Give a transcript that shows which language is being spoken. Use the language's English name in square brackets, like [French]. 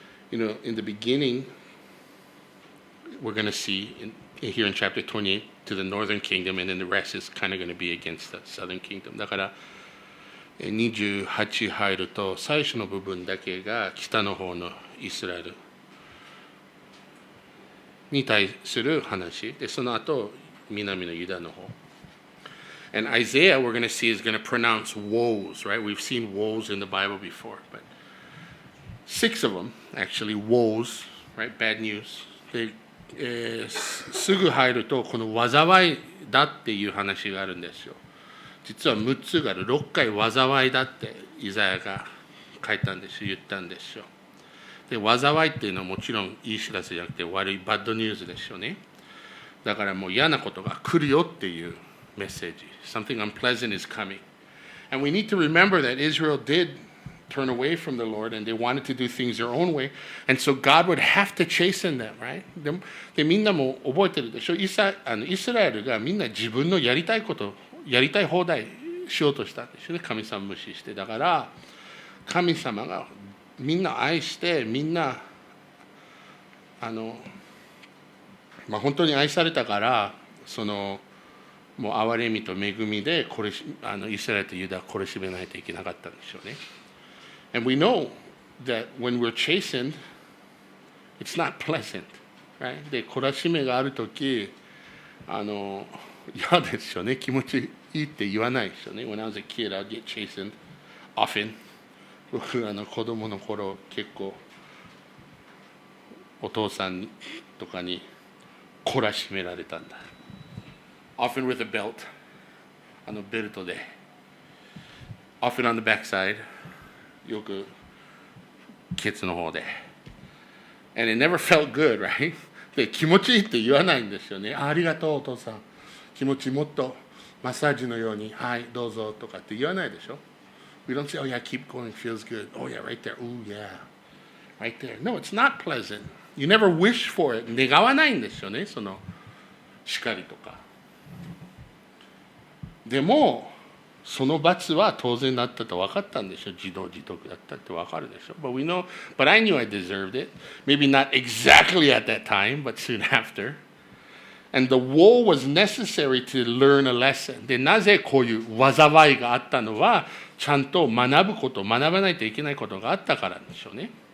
[English] You know, in the beginning, we're going to see here in chapter 28 to the northern kingdom, and then the rest is kind of going to be against the southern kingdom. [Japanese] だから28入ると最初の部分だけが北の方のイスラエルに対する話で、その後南のユダの方。 [English] And Isaiah, we're going to see, is going to pronounce woes, right? We've seen woes in the Bible before, but 6 of them, actually, woes, right? Bad news. [Japanese] で、すぐ入ると、この災いだっていう話があるんですよ。実は6つがある。6回災いだってイザヤが書いたんですよ、言ったんですよ。で、災いっていうのはもちろんいい知らせじゃなくて悪い、バッドニュースですよね。だからもう嫌なことが来るよっていうメッセージ。 [English] Something unpleasant is coming. And we need to remember that Israel did turn away from the Lord and they wanted to do things their own way. And so God would have to chasten them, right? [Japanese] で、みんなも覚えてるでしょ。イスラエルがみんな自分のやりたいこと、やりたい放題しようとしたんですよね。神様無視して。だから、神様がみんな愛して、みんな、本当に愛されたから、もう憐れみと恵みでイスラエルとユダを懲しめないといけなかったんでしょうね。 [English] And we know that when we're chastened, it's not pleasant, right? [Japanese] で、懲しめがあるとき、嫌ですよね。気持ちいいって言わないですよね。 [English] When I was a kid, I'd get chastened often. [Japanese] 僕、子供の頃、結構、お父さんとかに懲しめられたんだ。 [English] Often with a belt, [Japanese] ベルトで [English] often on the backside, [Japanese] よくケツの方で [English] and it never felt good, right? [Japanese] で、気持ちいいって言わないんですよね。ありがとうお父さん、気持ちもっとマッサージのように、はいどうぞとかって言わないでしょ。 [English] We don't say, oh yeah, keep going, feels good. Oh yeah, right there, oh yeah, right there. No, it's not pleasant. You never wish for it. [Japanese] 願わないんですよね、その叱りとか。でもその罰は当然だったと分かったんでしょ。自動自得だったって分かるでしょ。 [English] But we know, but I knew I deserved it. Maybe not exactly at that time, but soon after. And the woe was necessary to learn a lesson. [Japanese] で、なぜこういう災いがあったのは、ちゃんと学ばないといけないことがあったからでしょうね。